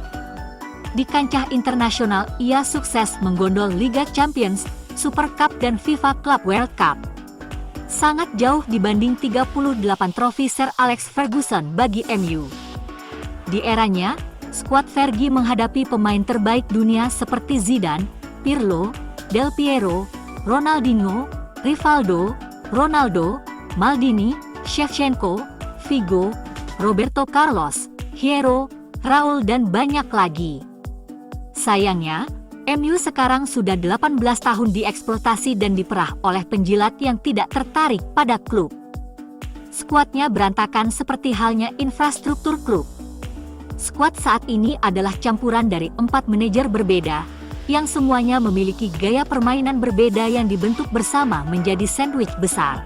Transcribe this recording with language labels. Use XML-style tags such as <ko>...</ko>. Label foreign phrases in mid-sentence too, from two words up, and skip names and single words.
<id>Di kancah internasional ia sukses menggondol Liga Champions, Super Cup dan FIFA Club World Cup. Sangat jauh dibanding 38 trofi Sir Alex Ferguson bagi MU. Di eranya, skuad Fergie menghadapi pemain terbaik dunia seperti Zidane, Pirlo, Del Piero, Ronaldinho, Rivaldo, Ronaldo, Maldini, Shevchenko, Figo, Roberto Carlos, Hierro, Raul dan banyak lagi. Sayangnya, MU sekarang sudah 18 tahun dieksploitasi dan diperah oleh penjilat yang tidak tertarik pada klub. Skuadnya berantakan seperti halnya infrastruktur klub. Skuad saat ini adalah campuran dari 4 manajer berbeda, yang semuanya memiliki gaya permainan berbeda yang dibentuk bersama menjadi sandwich besar.</id>